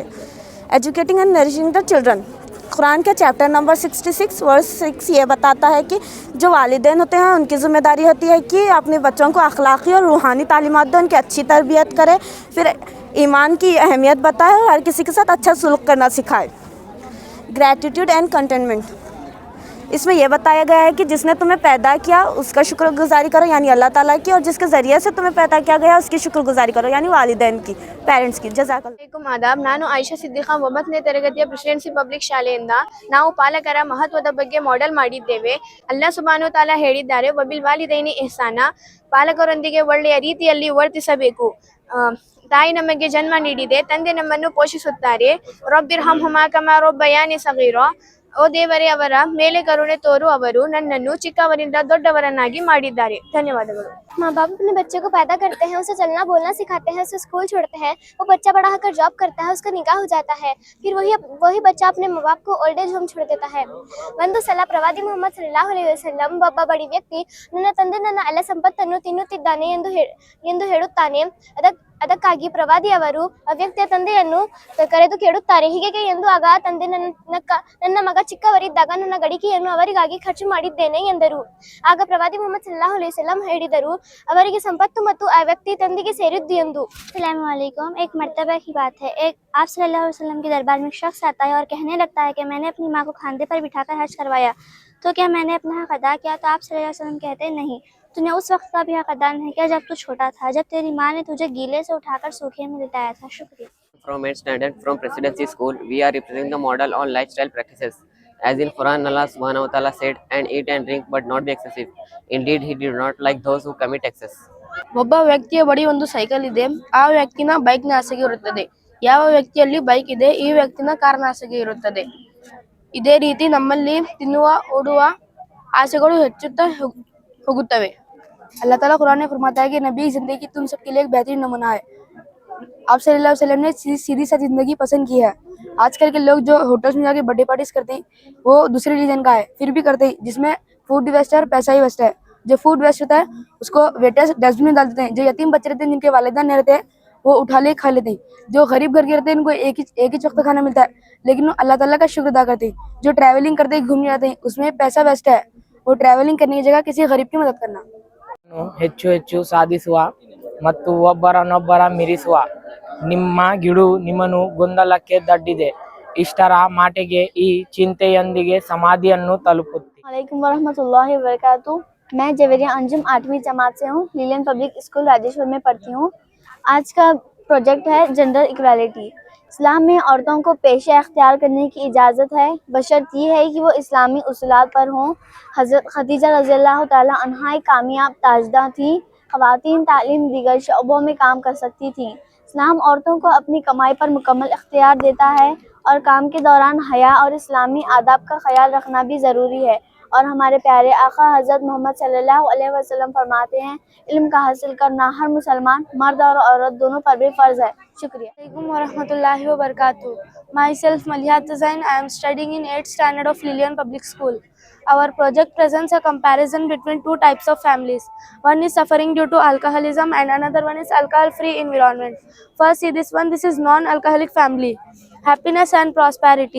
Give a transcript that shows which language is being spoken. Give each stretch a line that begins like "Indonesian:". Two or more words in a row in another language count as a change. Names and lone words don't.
English: educating and nourishing the children.
Hindi: कुरान के चैप्टर नंबर 66 वर्स 6 ये बताता है कि जो वालिदैन होते हैं उनकी ज़िम्मेदारी होती है कि अपने बच्चों को अखलाक़ी और रूहानी तालीमात दें, उनकी अच्छी तरबियत करें, फिर ईमान की अहमियत बताए और हर किसी के साथ अच्छा सलूक करना सिखाए।
English: gratitude and contentment.
Hindi: इसमें यह बताया गया है कि जिसने तुम्हें पैदा किया उसका शुक्रगुजारी करो यानी अल्लाह ताला की, और जिसके ज़रिए से तुम्हें पैदा किया गया उसकी शुक्रगुजारी करो यानी वालिदैन की, पेरेंट्ಸ್ की।
Arabic: عليكم آداب.
Kannada: ನಾನು ಆಯಿಷಾ ಸಿದ್ದಿಖಾ 9ನೇ ತರಗತಿಯ ಪ್ರೆಸಿಡೆನ್ಸಿ ಪಬ್ಲಿಕ್ ಶಾಲೆಯಿಂದ. ನಾವು ಪಾಲಕರ ಮಹತ್ವದ ಬಗ್ಗೆ ಮಾಡೆಲ್ ಮಾಡಿದ್ದೇವೆ.
Arabic: الله سبحانه تعالى
Kannada: ಹೇಳಿದ್ದಾರೆ,
Arabic: وبالوالدين إحسانا,
Kannada: ಪಾಲಕರೊಂದಿಗೆ ಒಳ್ಳೆಯ ರೀತಿಯಲ್ಲಿ ವರ್ತಿಸಬೇಕು. ತಾಯಿ ನಮಗೆ ಜನ್ಮ ನೀಡಿದೆ, ತಂದೆ ನಮ್ಮನ್ನು ಪೋಷಿಸುತ್ತಾರೆ.
Arabic: رب ارحمهما كما ربياني صغيرا,
Kannada: ಓ ದೇವರೇ ಅವರ ಮೇಲೆ ಕರುಣೆ ತೋರು, ಅವರು ನನ್ನನ್ನು ಚಿಕ್ಕವರಿಂದ ದೊಡ್ಡವರನ್ನಾಗಿ ಮಾಡಿದ್ದಾರೆ. ಧನ್ಯವಾದಗಳು.
Hindi: माँ बाप अपने बच्चे को पैदा करते हैं, उसे चलना बोलना सिखाते हैं, उसे स्कूल छोड़ते हैं, वो बच्चा बड़ा होकर जॉब करता है, उसका निकाह हो जाता है, फिर वही बच्चा अपने माँ बाप को
English: old age home
Hindi: छोड़ देता है.
Kannada: ಒಂದು ಸಲ ಪ್ರವಾದಿ ಮುಹಮ್ಮದ್
Arabic: صلى الله عليه وسلم
Kannada: ಒಬ್ಬ ಬಡ ವ್ಯಕ್ತಿ ನನ್ನ ತಂದೆ ನನ್ನ ಎಲ್ಲ ಸಂಪತ್ತನ್ನು ತಿನ್ನುತ್ತಿದ್ದಾನೆ ಎಂದು ಹೇಳುತ್ತಾನೆ. ಅದಕ್ಕಾಗಿ ಪ್ರವಾದಿ ಅವರು ಅವ್ಯಕ್ತಿಯ ತಂದೆಯನ್ನು ಕರೆದು ಕೇಳುತ್ತಾರೆ. ಹೀಗೆ ಎಂದು ಆಗ ತಂದೆ ನನ್ನ ಮಗ ಚಿಕ್ಕವರಿದ್ದಾಗ ನನ್ನ ಗಡಿಗೆಯನ್ನು ಅವರಿಗಾಗಿ ಖರ್ಚು ಮಾಡಿದ್ದೇನೆ ಎಂದರು. ಆಗ ಪ್ರವಾದಿ ಮೊಹಮ್ಮದ್
Arabic: صلى الله عليه وسلم
Kannada: ಹೇಳಿದರು, ಅವರಿಗೆ ಸಂಪತ್ತು ಮತ್ತು ಆ ವ್ಯಕ್ತಿ ತಂದೆಗೆ ಸೇರಿದ್ದು ಎಂದು.
Arabic: السلام عليكم.
Hindi: एक मर्तबा की बात है, एक आप
Arabic: صلى الله عليه وسلم
Hindi: के दरबार में शख्स आता है और कहने लगता है कि मैंने अपनी माँ को खांधे पर बिठाकर हज करवाया, तो क्या मैंने अपना हक अदा किया? तो आप
Arabic: صلى الله عليه وسلم
Hindi: कहते हैं, नहीं, तूने उस वक्त का भी हक अदा नहीं किया जब तू छोटा था, जब तेरी माँ ने तुझे गीले से उठाकर सूखे में लिटाया था। शुक्रिया।
English: From 8th standard from Presidency School, we are representing the model on lifestyle practices. As in Quran,
Arabic: الله سبحانه وتعالى
English: said, and eat and drink but not be excessive. Indeed, he did not like those who commit excess.
Kannada: ಒಬ್ಬ ವ್ಯಕ್ತಿಯ ಬಳಿ ಒಂದು ಸೈಕಲ್ ಇದೆ, ಆ ವ್ಯಕ್ತಿನ ಬೈಕ್ನ ಆಸೆಗೆ ಇರುತ್ತದೆ. ಯಾವ ವ್ಯಕ್ತಿಯಲ್ಲಿ ಬೈಕ್ ಇದೆ, ಈ ವ್ಯಕ್ತಿನ ಕಾರ್ನ ಆಸೆಗೆ ಇರುತ್ತದೆ. ಇದೇ ರೀತಿ ನಮ್ಮಲ್ಲಿ ತಿನ್ನುವ ಓಡುವ ಆಸೆಗಳು ಹೆಚ್ಚುತ್ತಾ ಹೋಗುತ್ತವೆ.
Hindi: अल्लाह ताला कुरान में फरमाता है कि नबी जिंदगी तुम सबके लिए एक बेहतरीन नमूना है। आप
Arabic: صلى الله عليه وسلم
Hindi: ने सीधी सा जिंदगी पसंद की है। आजकल के लोग जो होटल्स में जाके
English: birthday parties
Hindi: करते हैं वो दूसरे रीजन का है, फिर भी करते हैं, जिसमें
English: food waste
Hindi: है और पैसा ही वेस्ट है। जो
English: food waste
Hindi: होता है उसको वेटर्स डस्टबिन में डाल देते हैं। जो यतीम बच्चे रहते हैं जिनके वालिदैन नहीं रहते हैं वो उठा ले खा लेते हैं। जो गरीब घर के रहते हैं इनको एक ही वक्त खाना मिलता है, लेकिन वो अल्लाह ताला का शुक्र अदा करते हैं। जो ट्रैवलिंग करते हैं घूमने जाते हैं उसमें पैसा वेस्ट है, वो ट्रैवलिंग करने की जगह किसी गरीब की मदद करना।
Kannada: ಹೆಚ್ಚು ಹೆಚ್ಚು ಸಾಧಿಸುವ ಮತ್ತು ಒಬ್ಬರನ್ನೊಬ್ಬರ ಮೀರಿಸುವ ನಿಮ್ಮ ಗಿಡು ನಿಮ್ಮನ್ನು ಗೊಂದಲಕ್ಕೆ ದಡ್ಡಿದೆ. ಇಷ್ಟರ ಮಾಟಿಗೆ ಈ ಚಿಂತೆಯೊಂದಿಗೆ ಸಮಾಧಿಯನ್ನು ತಲುಪುತ್ತಿ.
Arabic: وعليكم ورحمة الله وبركاته.
Hindi: मैं जवेरिया अंजुम 8वीं जमात से हूँ, लीलियन पब्लिक स्कूल राजेश्वर में पढ़ती हूँ। आज का प्रोजेक्ट है
English: gender equality.
Hindi: इस्लाम में औरतों को पेशा अख्तियार करने की इजाज़त है, बशर्त ये है कि वो इस्लामी उसूलात पर हों। हज़रत खदीजा
Arabic: رضي الله تعالى عنها
Hindi: एक कामयाब ताजदा थी। ख़वातीन तालीम दीगर शोबों में काम कर सकती थीं। इस्लाम औरतों को अपनी कमाई पर मुकम्मल इख्तियार देता है और काम के दौरान हया और इस्लामी आदाब का ख्याल रखना भी ज़रूरी है। और हमारे प्यारे आका हज़रत मोहम्मद
Arabic: صلى الله عليه وسلم
Hindi: फरमाते हैं, इल्म का हासिल करना हर मुसलमान मर्द और औरत दोनों पर भी फ़र्ज़ है। शुक्रिया।
Arabic: السلام عليكم ورحمة الله وبركاته.
English: Myself Malihat Zain. I am studying in 8th standard of Lilian Public School. Our project presents a comparison between two types of families. One is suffering due to alcoholism and another one is alcohol-free environment. First, see this one. This is non-alcoholic family. Happiness and prosperity.